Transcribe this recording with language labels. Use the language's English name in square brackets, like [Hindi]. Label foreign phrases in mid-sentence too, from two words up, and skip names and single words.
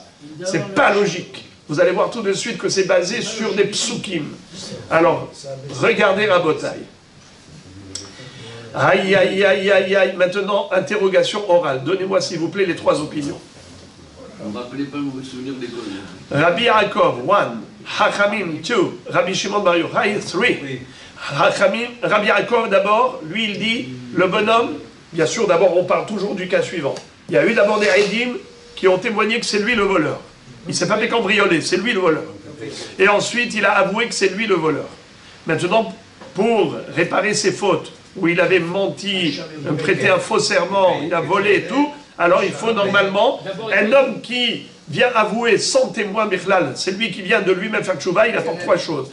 [French] C'est pas logique. Vous allez voir tout de suite que c'est basé sur des psukim. Alors, regardez Rabotai. Aïe, aïe, aïe, aïe, aïe. Maintenant, interrogation orale. Donnez-moi, s'il vous plaît, les trois opinions. Ne me rappelez pas vos souvenirs d'école. Rabbi Yaakov, 1. Hachamim, 2. Rabbi Shimon Bar Yochai, 3. Rabbi Yaakov, d'abord, lui, il dit, le bonhomme, bien sûr, d'abord, on parle toujours du cas suivant. Il y a eu d'abord des Rédim qui ont témoigné que c'est lui le voleur. Il ne s'est pas fait cambrioler, c'est lui le voleur. Et ensuite, il a avoué que c'est lui le voleur. Maintenant, pour réparer ses fautes, où il avait menti, prêté un faux serment, il a volé et tout, alors il faut normalement un homme qui vient avouer sans témoin Birlal, c'est lui qui vient de lui-même faire tchouva, il apporte trois choses.